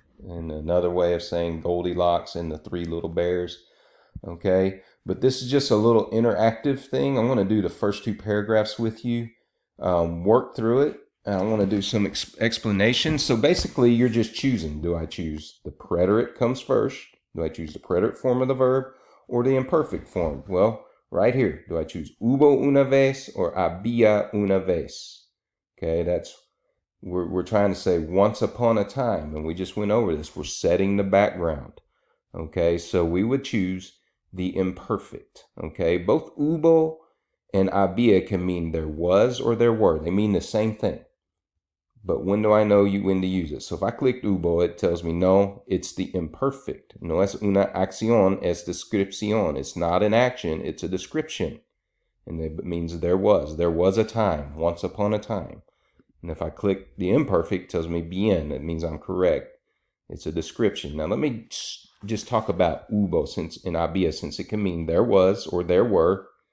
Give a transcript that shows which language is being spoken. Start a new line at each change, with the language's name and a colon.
English: And another way of saying Goldilocks and the Three Little Bears. Okay, but this is just a little interactive thing. I'm going to do the first 2 paragraphs with you, work through it, and I want to do some explanation. So basically, you're just choosing. Do I choose the preterite comes first? Do I choose the preterite form of the verb or the imperfect form? Well, right here, do I choose
Spanish: hubo una vez
English: or
Spanish: había una vez?
English: Okay, that's we're trying to say once upon a time, and we just went over this. We're setting the background. Okay, so we would choose the imperfect. Okay, both hubo and había can mean there was or there were. They mean the same thing. But when do I know when to use it? So if I click hubo, it tells me, no, it's the imperfect.
Spanish: No es una acción, es descripción.
English: It's not an action, it's a description. And it means there was. There was a time, once upon a time. And if I click the imperfect, it tells me bien. It means I'm correct. It's a description. Now let me just talk about hubo in había, since it can mean there was or there were.